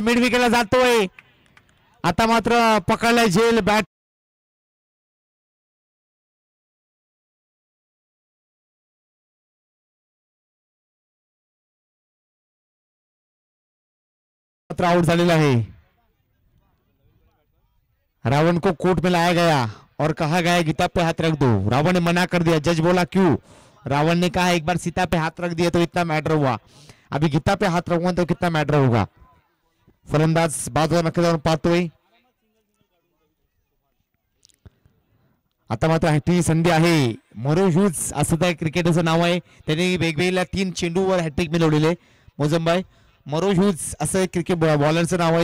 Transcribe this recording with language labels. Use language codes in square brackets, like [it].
[mr] Mid विकेटला जातोय. आता मात्र पकडलाय झेल. बॅट मात्र आउट झालेला आहे. [hi] रावण को कोर्ट में लाया गया और कहा गया गीता पे हाथ रख दो. रावण ने मना कर दिया. जज बोला क्यों? रावण ने कहा एक बार सीता पे हाथ रख दिया तो इतना मैटर हुआ, अभी गीता पे हाथ रखूंगा तो कितना मैटर होगा. [mr] फलंदाज बाद नक्की जाऊन पाहतोय. आता मात्र हॅट्रिक संधी आहे. मरो ह्यूज असं त्या क्रिकेटरचं नाव आहे. त्याने वेगवेगळ्या 3 चेंडूवर हॅट्रिक मिळवलेले. मोजमबाई मरो ह्यूज असं क्रिकेट बॉलरचं नाव आहे.